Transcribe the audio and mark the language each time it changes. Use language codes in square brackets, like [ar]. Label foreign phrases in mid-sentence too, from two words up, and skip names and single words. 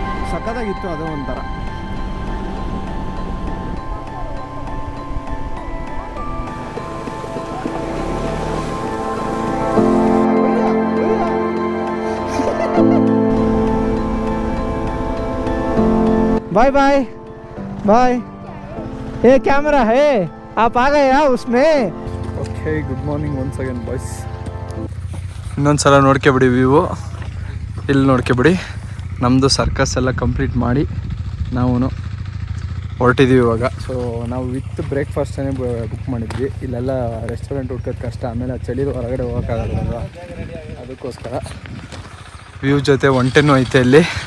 [kn] ಸಖತ್ತಾಗಿತ್ತು ಅದು ಒಂಥರ. [en] bye bye bye. [hi] ये कैमरा है, आप आ गए उसमें. [en] okay, good morning once again boys. [kn] ಇನ್ನೊಂದ್ಸಲ ನೋಡ್ಕೊಬಿಡಿ ವ್ಯೂ. ಇಲ್ಲಿ ನೋಡ್ಕೊಬಿಡಿ. ನಮ್ಮದು ಸರ್ಕಸ್ ಎಲ್ಲ ಕಂಪ್ಲೀಟ್ ಮಾಡಿ ನಾವು ಹೊರಟಿದ್ದೀವಿ ಇವಾಗ. ಸೊ ನಾವು ವಿತ್ ಬ್ರೇಕ್ಫಾಸ್ಟೇ ಬುಕ್ ಮಾಡಿದ್ವಿ. ಇಲ್ಲೆಲ್ಲ ರೆಸ್ಟೋರೆಂಟ್ ಹುಡ್ಕೋದು ಕಷ್ಟ, ಆಮೇಲೆ ಚಳಿ ಹೊರಗಡೆ ಹೋಗೋಕ್ಕಾಗಲ್ಲ, ಅದಕ್ಕೋಸ್ಕರ ವ್ಯೂ ಜೊತೆ ಒಂಟೆನೂ ಐತೆ ಇಲ್ಲಿ.